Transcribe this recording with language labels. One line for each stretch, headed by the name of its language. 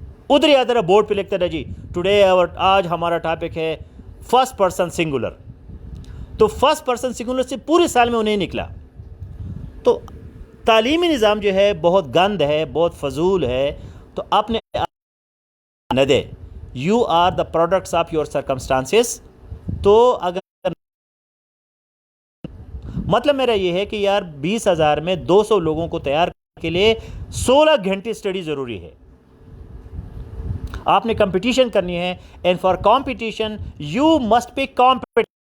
Urdu: ادھر ہی ادھر بورڈ پہ لکھتا تھا جی ٹوڈے آج ہمارا ٹاپک ہے فرسٹ پرسن سنگولر. تو فرسٹ پرسن سنگولر سے پورے سال میں انہیں نکلا. تو تعلیمی نظام جو ہے بہت گند ہے، بہت فضول ہے. تو آپ نے نہ دے.
English: You are the products of your circumstances.
Urdu: تو اگر مطلب میرا یہ ہے کہ یار 20,000 میں 200 لوگوں کو تیار کرنے کے لیے 16 گھنٹے اسٹڈی ضروری ہے. آپ نے کمپٹیشن کرنی ہے،
English: And for competition you must be competent.